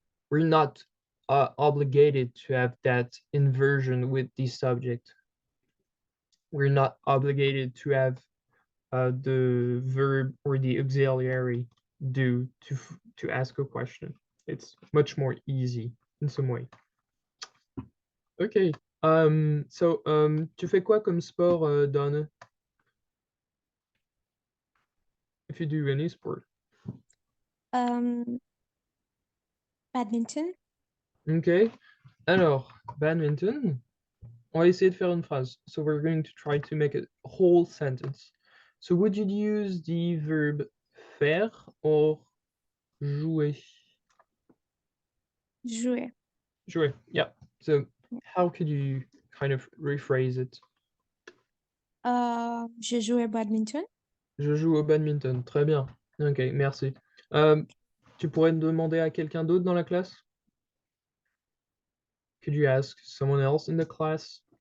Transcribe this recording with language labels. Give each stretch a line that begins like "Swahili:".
English: We're not obligated to have that inversion with the subject. We're not obligated to have the verb or the auxiliary do to ask a question. It's much more easy in some way. Okay.
French: So tu fais quoi comme sport, Donna?
English: If you do any sport. Badminton.
French: Okay. Alors, badminton. On va essayer de faire une phrase.
English: So we're going to try to make a whole sentence. So would you use the verb faire or jouer?
French: Jouer. Jouer, yeah.
English: So how could you kind of rephrase it?
French: Je joue au badminton. Je joue au badminton. Très bien. Ok, merci. Tu pourrais demander à quelqu'un d'autre dans la classe?
English: Could you ask someone else in the class?